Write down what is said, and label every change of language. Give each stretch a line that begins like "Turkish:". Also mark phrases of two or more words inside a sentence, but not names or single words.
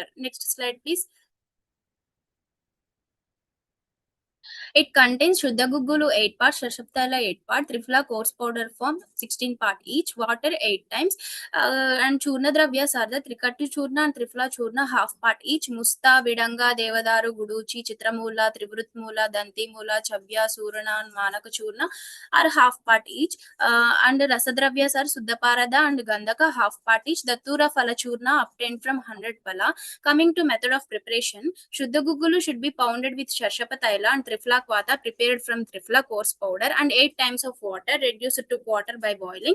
English: Next slide, please. It contains Shuddha Gugulu 8 parts, Shashaptala 8 parts, Trifla coarse powder form 16 parts each, water 8 times, and Churna Dravyas are the Trikatti Churna and Trifla Churna half part each, Musta, Vidanga, Devadaru, Guduchi, Chitramula, Trivrut Mula, Danti Mula, Chabya, Surana, and Manaka Churna are half part each, and Rasadravyas are Suddhaparada and Gandhaka half part each, Datura Phala Churna obtained from 100 pala. Coming to method of preparation, Shuddha Gugulu should be pounded with Shashapataila and Trifla Mustakwata prepared from Triphala coarse powder and 8 times of water reduced to quarter by boiling.